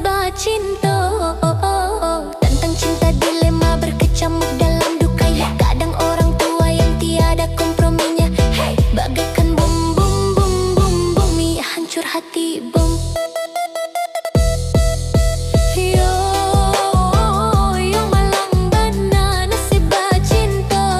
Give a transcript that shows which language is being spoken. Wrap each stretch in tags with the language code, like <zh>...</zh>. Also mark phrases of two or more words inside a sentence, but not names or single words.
<id>cinta. Tentang cinta dilema berkecamuk dalam duka. Ya kadang orang tua yang tiada komprominya. Hey, bagaikan bom bom bom bom bom, ya hancur hati bom.</id> <min>Yo yo malang bana nasib cinta.</min>